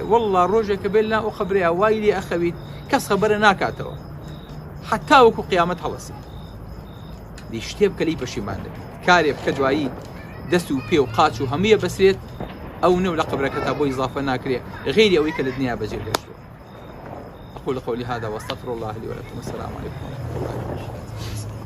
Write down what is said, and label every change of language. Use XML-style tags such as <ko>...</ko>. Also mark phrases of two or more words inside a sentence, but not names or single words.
<ckb>وەڵڵا ڕۆژێکە بێت لا ئەو خەبرەیە وای لێ ئەخەویت کەس خەبەرە ناکاتەوە حتا وەکو قیامەت هەڵەسی دی شتێ بکە لی پەشیمان دەبێت کارێ بکە دوایی دەست و پێ و قاچ و هەموویە بەسرێت ئەو نەو لە قبرەکە تا بۆی ئیزافە ناکرێ غیری ئەوەی کە لە دنیا بەجێ دێشتووە</ckb> <ar>أقول قولي هذا واستغفر الله لي ولكم والسلام عليكم ورحمة الله وبركاته</ar>